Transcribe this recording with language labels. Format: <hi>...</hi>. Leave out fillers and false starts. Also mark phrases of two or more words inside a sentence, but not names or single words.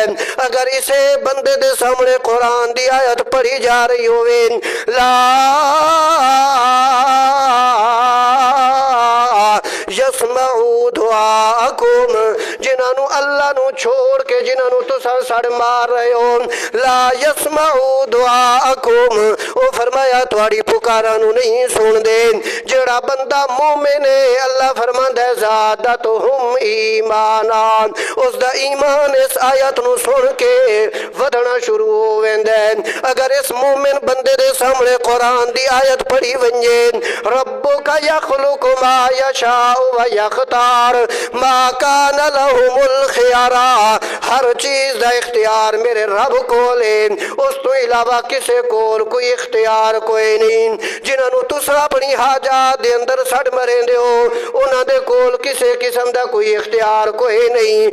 <pa>اگر اسے بندے دے سامنے قرآن دی آیت پڑھی جا رہی ہووے</pa> <ar>لا يسمعوا دعاءكم,</ar> <pa>جنہوں نے اللہ نو چھوڑ کے جنہوں نے تسا سڑ مار رہے ہو</pa> <ar>لا يسمعوا دعاءكم,</ar> <pa>وہ فرمایا تہاڑی پکارا نو نہیں سن دے. جیڑا بندہ مومن ہے اللہ فرماندا ہے</pa> <ar>زادتهم إيمانا,</ar> <pa>اسدا ایمان اس آیت نو سن کے ودھنا شروع ہو ویندا ہے. اگر اس مومن بندے دے سامنے قرآن دی آیت پڑھی ونجے</pa> <ar>ربك يخلق ما يشاء و يختار ما كان لهم الخيرة,</ar> <pa>ہر چیز دا اختیار میرے رب کول ہے، اس تو علاوہ کسے کول کوئی اختیار کوئی نہیں. جنہوں نے تس اپنی حاجات دے اندر سڑ مریندے ہو انہاں دے کول کسے قسم دا کوئی اختیار کوئی نہیں.</pa>